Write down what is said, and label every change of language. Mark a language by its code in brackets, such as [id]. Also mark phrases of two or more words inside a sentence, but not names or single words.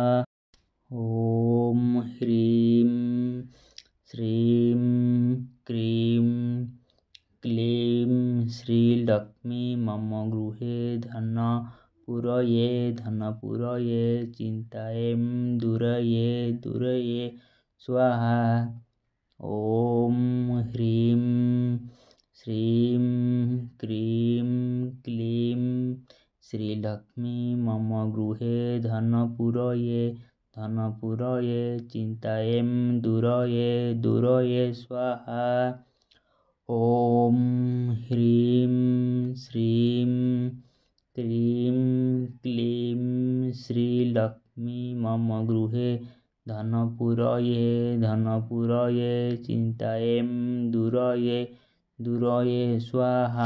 [sa] ଓମ୍ ହ୍ରୀଂ ଶ୍ରୀଂ କ୍ରୀଂ କ୍ଳୀଂ ଶ୍ରୀଲକ୍ଷ୍ମୀ ମମ ଗୃହେ ଧନ ପୂରୟେ ଚିନ୍ତାୟେଁ ଦୂରୟେ ସ୍ୱାହା। ଓମ୍ ହ୍ରୀଂ ଶ୍ରୀଂ କ୍ରୀଂ କ୍ଳୀଂ ଶ୍ରୀଲକ୍ଷ୍ମୀ ମମ ଗୃହେ ଧନ ପୂରୟେ धनपुरये चिन्तायै दूरये दूरये स्वाहा। ॐ ह्रीं श्रीं क्रीं क्लीं श्रीलक्ष्मी मम गृहे धनपुरये धनपुरये चिन्तायै दूरये दूरये स्वाहा।